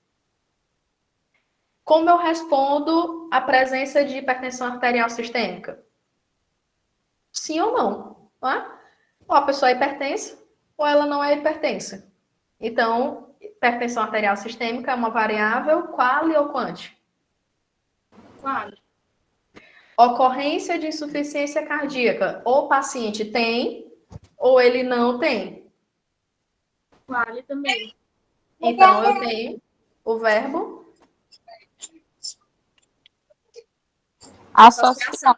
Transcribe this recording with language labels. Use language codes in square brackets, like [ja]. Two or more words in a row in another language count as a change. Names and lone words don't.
[pt] Como eu respondo a presença de hipertensão arterial sistêmica? Sim ou não? Não é? Ou a pessoa é hipertensa, ou ela não é hipertensa. Então, hipertensão arterial sistêmica é uma variável quali ou quanti? Quali. Ocorrência de insuficiência cardíaca. Ou o paciente tem, ou ele não tem. Quali também. Então, eu tenho o verbo Associação.